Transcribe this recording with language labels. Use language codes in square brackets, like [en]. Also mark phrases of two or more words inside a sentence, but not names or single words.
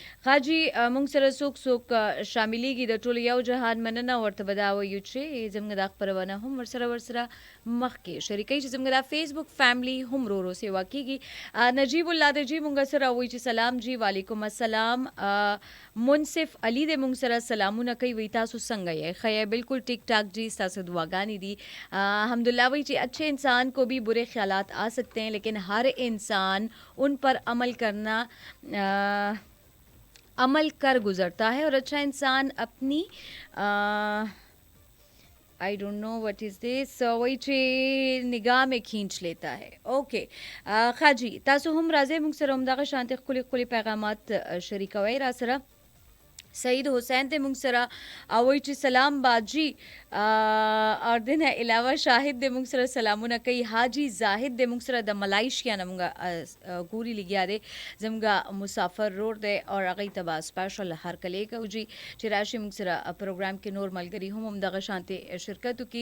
[ps] حاجي موږ سره څوک شاملېږي د ټولو یو جهان مننه ورته به دا وایو چې زموږ دا خپرونه هم ورسره مخکې شریکوي چې زموږ دا [en] Facebook family [ps] هم ورو سیوا کېږي. نجیب الله د جي موږ سره وایي چې سلام جی وعلیکم السلام. منصف علی د موږ سره سلامونه کوي وی تاسو څنګه یې ښه بالکل ټیک ټاک جی تاسو دعاګانې دي الحمدللہ وی چې [ur] اچھے انسان کو بھی برے خیالات آ سکتے ہیں لیکن ہر انسان ان پر عمل کر گزرتا ہے اور اچھا انسان اپنی [en] I don't know what is this [ps] وای چې [ur] نگاہ میں کھینچ لیتا ہے. [ps] اوکے خاجي تاسو هم راځي موږ سره همدغه شانتي خپل پیغامات شریکوي را سره. سعید حسین ته موږ سره او وای چې سلام باجی اور دنه علاوه شاهد د موږ سره سلامونه کوي. حاجی زاهد د موږ سره د ملایشیا نه موږ ګوري لګیا دی زموږ مسافر روډ دی او هغه تبا سپیشل هر کله کوي چې راشي موږ سره پروګرام کې نور ملګری هم دغه شانتي شرکت کی.